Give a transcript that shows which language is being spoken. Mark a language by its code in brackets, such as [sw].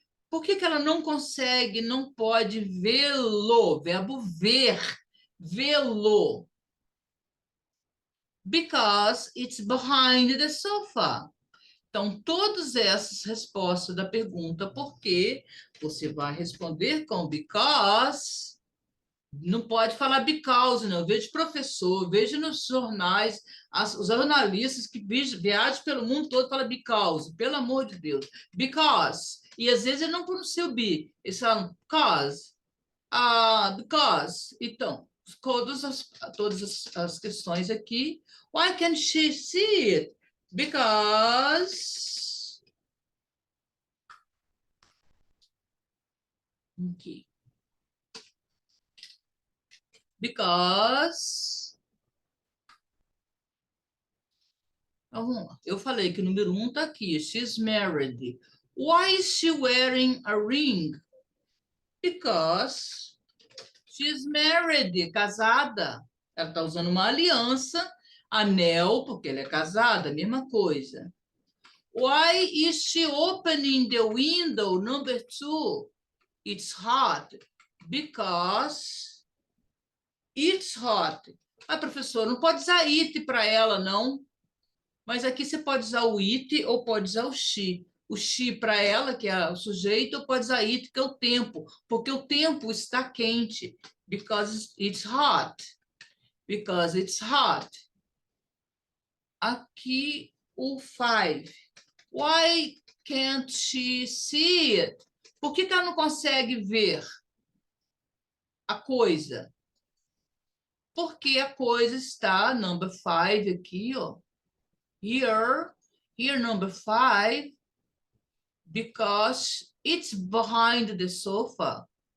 [pt] Por que ela não consegue, não pode vê-lo? Verbo ver, vê-lo. [en] Because it's behind the sofa. [pt] Então, todas essas respostas da pergunta por quê, você vai responder com because. Não pode falar because, não. Eu vejo professor, vejo nos jornais, os jornalistas que viajam pelo mundo todo falam because, pelo amor de Deus. Because. E às vezes ele não pronuncia o be, eles falam cause, because. Então, todas as questões aqui. [en] Why can't she see it? Because. Okay. Because. [pt] Então, vamos lá. Eu falei que o número 1 está aqui. [en] She's married. Why is she wearing a ring? Because she's married, casada. [pt] Ela está usando uma aliança, anel, porque ela é casada, mesma coisa. [en] Why is she opening the window? Number 2. It's hot. Because it's hot. [pt] Ah, professor, não pode usar it para ela, não. Mas aqui você pode usar o it ou pode usar o she. O she para ela, que é o sujeito, ou pode usar it, que é o tempo, porque o tempo está quente. [en] Because it's hot. Because it's hot. [pt] Aqui o 5. [en] Why can't she see it? [pt] Por que ela não consegue ver a coisa? Porque a coisa está, number 5 aqui, ó. [en] Here number 5. Because it's behind the sofa.